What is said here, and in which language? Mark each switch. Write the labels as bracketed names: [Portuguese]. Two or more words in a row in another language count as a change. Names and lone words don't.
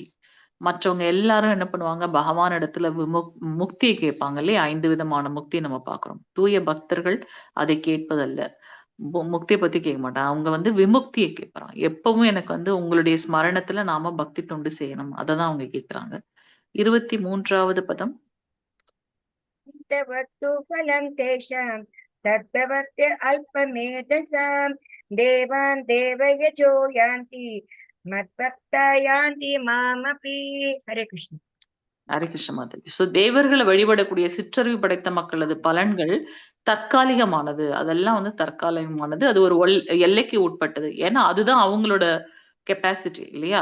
[Tamil] மற்றவங்க எல்லாரும் என்ன பண்ணுவாங்க? பகவான் இடத்துல முக்திய கேட்பாங்க இல்லையா? 5 விதமான முக்தி நம்ம பார்க்கிறோம். தூய பக்தர்கள் அதை கேட்பதல்ல. முக்திய பத்தி கேட்க மாட்டாங்க. அவங்க வந்து விமுக்திய கேட்கறாங்க. எப்பவும் எனக்கு வந்து உங்களுடைய ஸ்மரணத்துல நாம பக்தி தொண்டு செய்யணும். அததான் அவங்க கேட்கறாங்க. 23வது பதம். [Sanskrit] तवत्तु फलं तेषां तद्भवत्य अल्पमेधसां देवान् देवयजो यान्ति मद्भक्ता यान्ति मामपि. [Tamil] ஹரே கிருஷ்ண. ஹரே கிருஷ்ண மாதாஜி. சோ தேவர்களை வழிபடக்கூடிய சிற்றறிவு படைத்த மக்களது பலன்கள் தற்காலிகமானது. அதெல்லாம் வந்து தற்காலிகமானது. அது ஒரு எல்லைக்கு உட்பட்டது. ஏன்னா அதுதான் அவங்களோட கெப்பாசிட்டி இல்லையா?